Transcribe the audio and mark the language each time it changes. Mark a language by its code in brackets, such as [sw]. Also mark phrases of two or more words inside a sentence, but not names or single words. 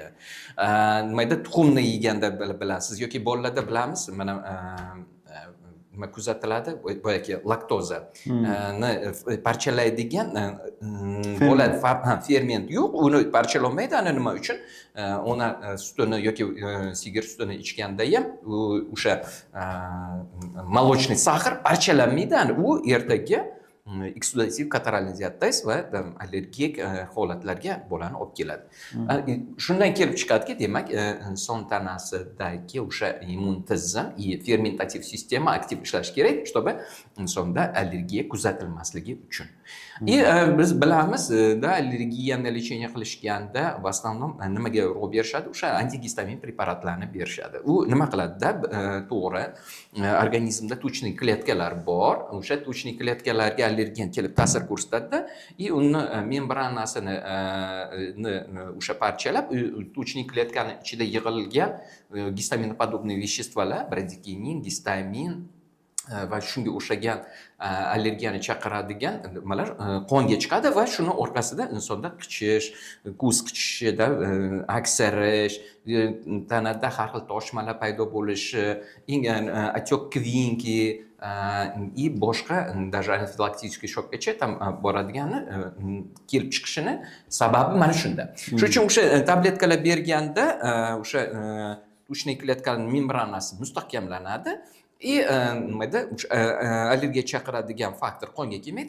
[uz] Nimayda tuxumni yeganda bilasiz yoki bolalarda bilamiz, mana nima kuzatiladi, boyagi laktoza ni parchalaydigan bo'ladi, ferment yo'q, uni parchalolmaydi. Ana nima uchun? Ona sutini yoki sigir sutini ichganda ham o'sha [ru] молочный сахар [uz] parchalanmaydi. U ertaga eksudativ kataralizatsiya va allergik holatlarga bolani olib keladi. Shundan kelib chiqadiki, demak, inson tanasidagi o'sha immun tizim, fermentativ sistema aktiv ishlashi kerak, чтобы insonda allergiya kuzatilmasligi uchun. Biz bilamiz, allergiyani lecheniya qilishganda [ru] в основном [uz] nimaga urg'u berishadi? O'sha antigistamin preparatlarni berishadi. U nima qiladi-da? To'g'ri, organizmda tuchniy kletkalar bor. O'sha tuchniy kletkalarga allergen kelib ta'sir ko'rsatadi va uni membranasini o'sha parchalab, tuchniy kletkaning ichida yig'ilgan gistaminopodobniy vеществоlar, bradikinin, gistamin va shunga o'xshagan allergiyani chaqiradigan nimalar qonga chiqadi va shuni orqasida insonda qichish, ko'z qichishida aksarish, tanada har xil toshmalar paydo bo'lishi, [ru] отек kvinki [uz] и boshqa даже anafilaktik shokgacha boradigani kelib chiqishini sababi mana shunda. Shuning uchun o'sha tabletkalar berganda o'sha tuchniy kletkaning membranasi mustahkamlanadi. Allergiya chaqiradigan faktor qonga kelmaydi.